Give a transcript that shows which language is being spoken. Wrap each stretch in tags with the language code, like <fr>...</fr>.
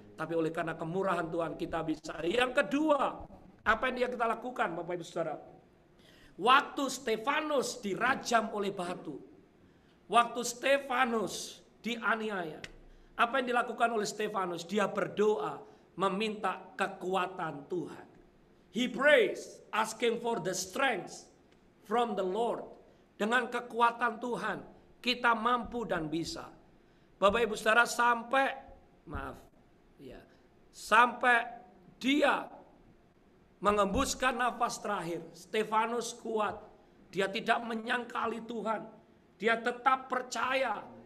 <id>Tapi oleh karena kemurahan Tuhan kita bisa. Yang kedua, apa yang kita lakukan Bapak Ibu Saudara? Waktu Stefanus dirajam oleh batu. Waktu Stefanus dianiaya. Apa yang dilakukan oleh Stefanus? Dia berdoa meminta kekuatan Tuhan.</id> <en>He prays, asking for the strength from the Lord.</en> <id>Dengan kekuatan Tuhan, kita mampu dan bisa. Bapak Ibu Saudara, sampai dia mengembuskan nafas terakhir, Stefanus kuat. Dia tidak menyangkali Tuhan. Dia tetap percaya.</id>